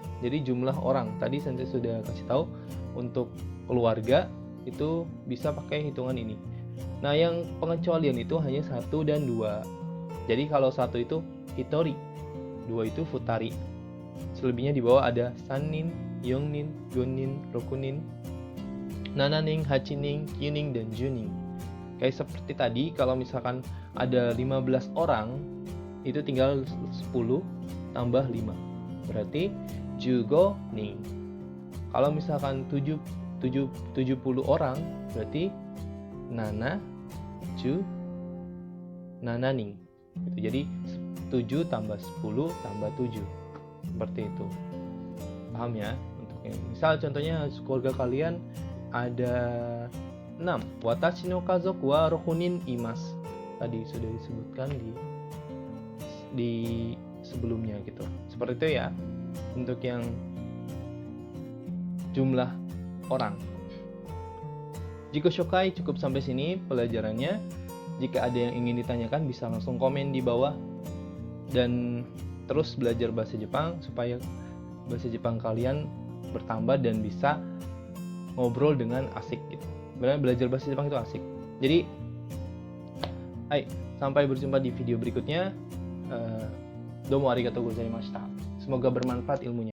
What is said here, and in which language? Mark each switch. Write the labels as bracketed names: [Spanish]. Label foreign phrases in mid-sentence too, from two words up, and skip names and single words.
[Indonesian] Jadi jumlah orang. Tadi saya sudah kasih tahu untuk keluarga itu bisa pakai hitungan ini. Nah, yang pengecualian itu hanya 1 dan 2. Jadi kalau 1 itu hitori, 2 itu futari. Selebihnya di bawah ada [Japanese] 三人、四人、五人、六人、七人、八人、九人, [Indonesian] dan junin. Kayak seperti tadi, kalau misalkan ada 15 orang, itu tinggal 10 tambah 5. Berarti [Japanese] 十五人. [Indonesian] Kalau misalkan 70 orang, berarti [Japanese] 七十七人 [Indonesian] gitu. Jadi 7 tambah 10 tambah 7, seperti itu. Paham ya? Untuk ini misal contohnya keluarga kalian ada 6. [Japanese] 私の家族は6人います. [Indonesian] Tadi sudah disebutkan di sebelumnya gitu. Seperti itu ya untuk yang jumlah orang. [Japanese] 自己紹介 [Indonesian] cukup sampai sini pelajarannya. Jika ada yang ingin ditanyakan bisa langsung komen di bawah. dan terus belajar bahasa Jepang supaya bahasa Jepang kalian bertambah dan bisa ngobrol dengan asik gitu. Sebenarnya belajar bahasa Jepang itu asik. Jadi, sampai berjumpa di video berikutnya. [Japanese] どうもありがとうございました. [Indonesian] Semoga bermanfaat ilmunya.